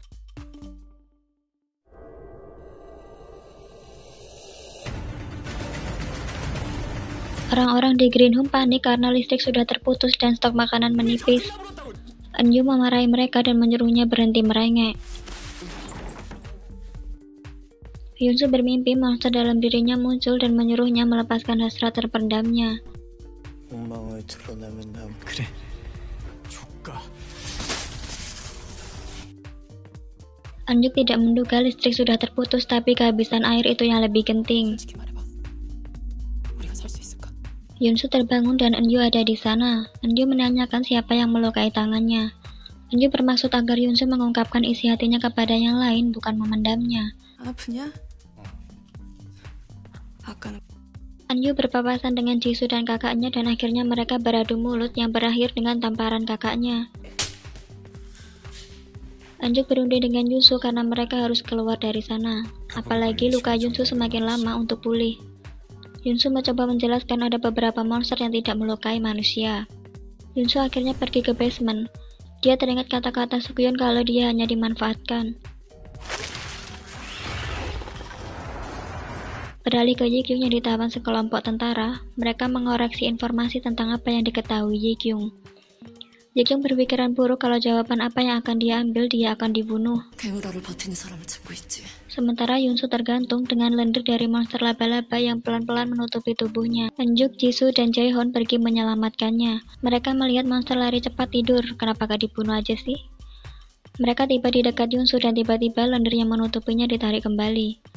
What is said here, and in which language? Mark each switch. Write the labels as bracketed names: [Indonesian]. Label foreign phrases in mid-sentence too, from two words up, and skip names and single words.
[Indonesian] Orang-orang di Green Home panik karena listrik sudah terputus dan stok makanan menipis. Enyu memarahi mereka dan menyuruhnya berhenti merengek. Yoon-soo bermimpi monster dalam dirinya muncul dan menyuruhnya melepaskan hasrat terpendamnya. [Korean] 엉망을 드러내면 난 그래. 조카. [Indonesian] Anjuk tidak menduga listrik sudah terputus, tapi kehabisan air itu yang lebih genting. [Korean] 솔직히 말해봐. 우리가 살 수 있을까? [Indonesian] Yoon-soo terbangun dan Enyu ada di sana. Enyu menanyakan siapa yang melukai tangannya. Enyu bermaksud agar Yoon-soo mengungkapkan isi hatinya kepada yang lain, bukan memendamnya. [Korean] 아프냐? 아까는 [Indonesian] Enyu berpapasan dengan Jisoo dan kakaknya dan akhirnya mereka beradu mulut yang berakhir dengan tamparan kakaknya. Anjuk berunding dengan Yoon-soo karena mereka harus keluar dari sana. Apalagi luka Yoon-soo semakin lama untuk pulih. Yoon-soo mencoba menjelaskan ada beberapa monster yang tidak melukai manusia. Yoon-soo akhirnya pergi ke basement. Dia teringat kata-kata Suk-hyun kalau dia hanya dimanfaatkan. Beralih ke Ji-kyung yang ditawan sekelompok tentara, mereka mengoreksi informasi tentang apa yang diketahui Ji-kyung. Ji-kyung berpikiran buruk kalau jawaban apa yang akan dia ambil dia akan dibunuh. [Korean] 괴물화를 버티는 사람을 찾고 있지. [Indonesian] Sementara Yoon-soo tergantung dengan lendir dari monster laba-laba yang pelan-pelan menutupi tubuhnya. Enjuk, Jisoo, dan Jaehoon pergi menyelamatkannya. Mereka melihat monster lari cepat tidur, kenapa gak dibunuh aja sih? Mereka tiba di dekat Yoon-soo dan tiba-tiba lendir yang menutupinya ditarik kembali.